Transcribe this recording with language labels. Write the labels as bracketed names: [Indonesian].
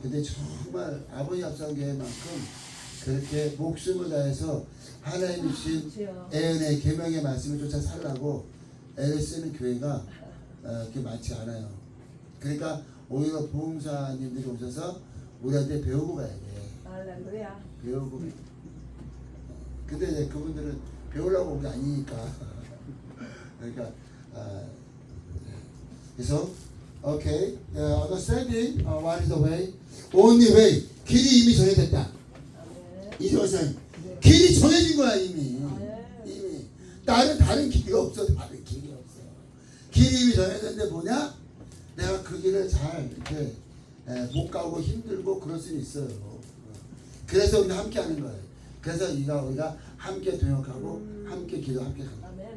[Korean] 근데 정말 아버지 앞상교회만큼 그렇게 목숨을 다해서 하나님이 주신 예언의 계명의 말씀을 쫓아 살라고 애를 쓰는 교회가 그렇게 많지 않아요. 그러니까 오히려 부흥사님들이 오셔서 우리한테 배우고 가야 돼. 할렐루야. 배우고. 근데 이제 그분들은 배우려고 온 게 아니니까. 그러니까 그래서 [English] okay, understanding what is the way, only way. [Korean] 길이 이미 정해졌다. 아멘. 이것은 길이 정해진 거야 이미. 아멘. 이미 다른 길이 없어. 다른 길이 없어. 길이 이미 정해졌는데 뭐냐? 내가 그 길을 잘 이렇게 못 가고 힘들고 그럴 수 있어요. 그래서 우리가 함께 하는 거예요. 그래서 우리가 함께 동역하고 함께 기도 함께 하는 거예요.